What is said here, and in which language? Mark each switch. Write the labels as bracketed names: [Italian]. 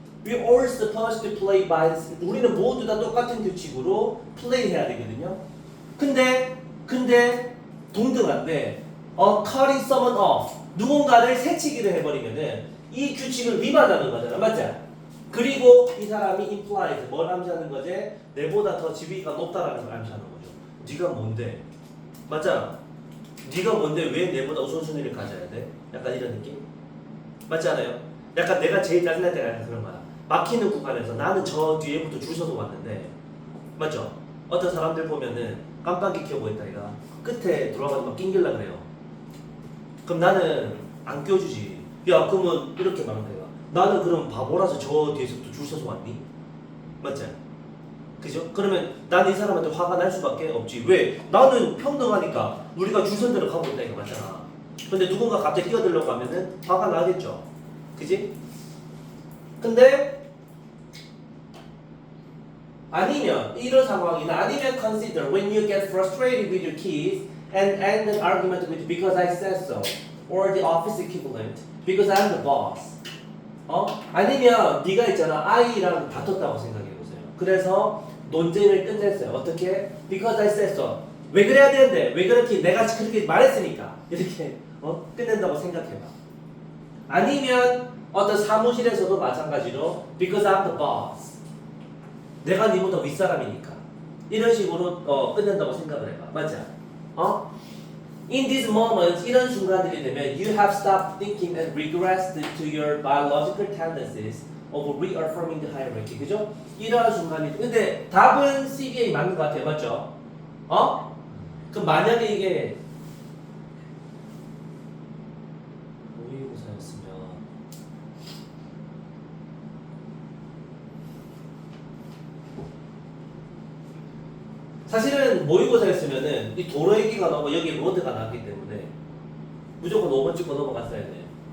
[English] We're all supposed to play by this. [Korean] 우리는 모두 다 똑같은 규칙으로 플레이 해야 되거든요. 근데 동등한데, [English] cutting someone off. [Korean] 누군가를 새치기를 해버리면은 이 규칙을 위반하는 거잖아. 맞지? 그리고 이 사람이 implies 뭘 암시하는 거지? 내보다 더 지위가 높다라는 걸 암시하는 거죠. 네가 뭔데? 맞잖아. 네가 뭔데 왜 내보다 우선순위를 가져야 돼? 약간 이런 느낌? 맞지 않아요? 약간 내가 제일 짜증날 때가 약간 그런 거야. 막히는 구간에서 나는 저 뒤에부터 줄 서서 왔는데 맞죠? 어떤 사람들 보면은 깜빡이 켜고 있다 이가 끝에 들어가서 막 낑길라 그래요. 그럼 나는 안 껴주지. 야 그러면 이렇게 말하면 돼요. 나는 그럼 바보라서 저 뒤에서부터 줄 서서 왔니? 맞지? 그죠? 그러면 나는 이 사람한테 화가 날 수밖에 없지. 왜? 나는 평등하니까 우리가 줄 선 대로 가고 있다 이거 맞잖아. 근데 누군가 갑자기 끼어들려고 하면은 화가 나겠죠. 그지? 근데 아니면 이런 상황이나 아니면 [English] consider when you get frustrated with your kids and end an argument with because I said so or the office equivalent because I'm the boss. [Korean] 아니면 네가 있잖아 아이랑 다퉜다고 생각해 보세요. 그래서 논쟁을 끝냈어요. 어떻게? [English] Because I said so. [Korean] 왜 그래야 되는데? 왜 그렇게 내가 그렇게 말했으니까 이렇게 끝낸다고 생각해봐. 아니면 어떤 사무실에서도 마찬가지로 [English] because I'm the boss. [Korean] 내가 니보다 윗사람이니까 이런 식으로 끝낸다고 생각을 해봐. 맞아? [English] In these moments, [Korean] 이런 순간들이 되면 [English] you have stopped thinking and regressed to your biological tendencies of reaffirming the hierarchy. [Korean] 그죠? 이러한 순간이. 근데 답은 CBA 맞는 것 같아요. 맞죠? 그럼 만약에 이게 모의고사였으면 사실은 모의고사였으면은 이 도로 얘기가 나오고 여기 로드가 나왔기 때문에 무조건 5번 찍고 넘어갔어야 돼요.